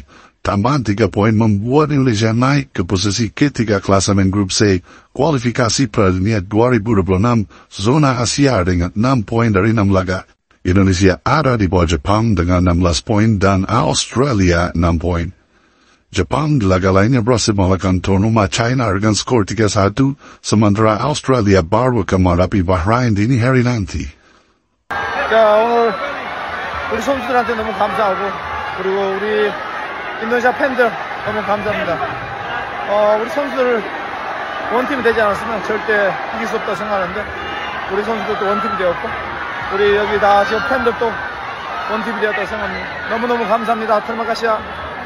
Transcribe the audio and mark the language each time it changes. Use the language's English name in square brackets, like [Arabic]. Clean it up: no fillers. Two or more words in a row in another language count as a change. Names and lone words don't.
[Indonesian] Tambahan 3 poin membuat Indonesia naik ke posisi ketiga klasemen grup C, kualifikasi Piala Dunia 2026, zona Asia dengan 6 poin dari 6 laga. Indonesia ada di bawah Jepang dengan 16 poin dan Australia 6 poin. Jepang di laga lainnya berhasil mengalahkan tuan rumah China dengan skor 3-1, sementara Australia baru akan menghadapi Bahrain dini hari nanti. [Korean] 자, 오늘 우리 선수들한테 너무 감사하고, 그리고 우리 인도네시아 팬들 너무 감사합니다. 우리 선수들 원팀이 되지 않았으면 절대 이길 수 없다 생각하는데, 우리 선수들도 원팀이 되었고, 우리 여기 다 지금 팬들도 원팀이 되었다고 생각합니다. 너무너무 감사합니다. [Indonesian] terima kasih.